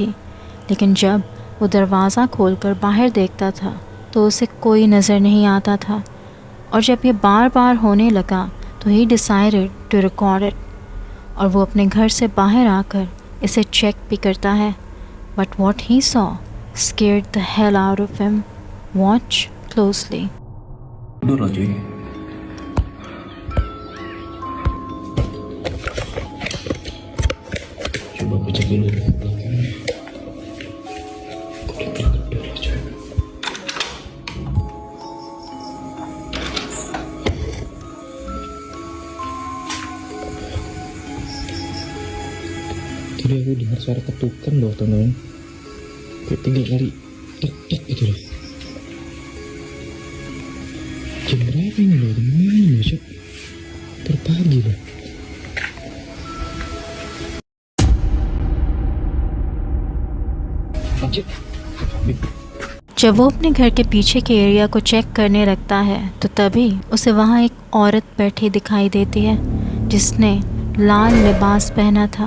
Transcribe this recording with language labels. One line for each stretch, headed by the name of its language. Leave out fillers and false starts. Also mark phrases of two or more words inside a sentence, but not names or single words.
Hindi: लेकिन जब वो दरवाज़ा खोलकर बाहर देखता था तो उसे कोई नज़र नहीं आता था और जब ये बार बार होने लगा तो
English: he decided to record it
Hindi: और वो अपने घर से बाहर आकर इसे चेक भी करता है।
English: But what he saw scared the hell out of him. Watch closely.
Indonesian: Coba baca dulu. Tadi aku dengar suara ketukan loh teman-teman. Kayak 3 kali tek tek gitu loh. Jam berapa ini loh? Lumayan loh, Syuk. Terpagi loh.
Hindi: जब वो अपने घर के पीछे के एरिया को चेक करने लगता है तो तभी उसे वहाँ एक औरत बैठी दिखाई देती है जिसने लाल लिबास पहना था।